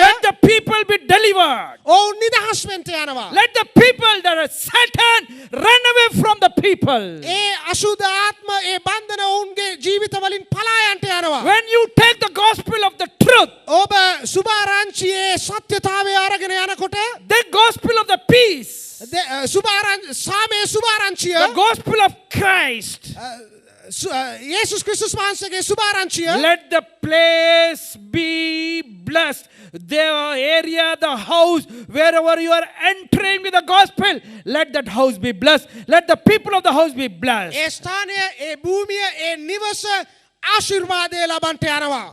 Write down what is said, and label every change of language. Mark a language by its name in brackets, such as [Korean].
[English] let the people be delivered. [Sinhala] ඔවුන් නිදහස් වෙන්න යනවා. [English] Let the people that are Satan run away from the people. [Sinhala] ඒ අසුද්ධ ආත්ම ඒ බන්ධන ඔවුන්ගේ ජීවිත වලින් පලා යන්නට යනවා. [English] When you take the gospel of the truth, [Sinhala] ඔබ සුභාරංචියේ සත්‍යතාවය අරගෙන යනකොට [English] the gospel of the peace, [Sinhala] සාමයේ සුභාරංචිය [English] the gospel of Christ, [Sinhala] යේසුස් ක්‍රිස්තුස් වහන්සේගේ සුභාරංචිය [English] let the place be blessed. The area, the house, wherever you are entering with the gospel, let that house be blessed. Let the people of the house be blessed. [Sinhala] ඒ ස්ථානය ඒ භූමිය ඒ නිවස ආශිර්වාදය ලබන්නට යනවා.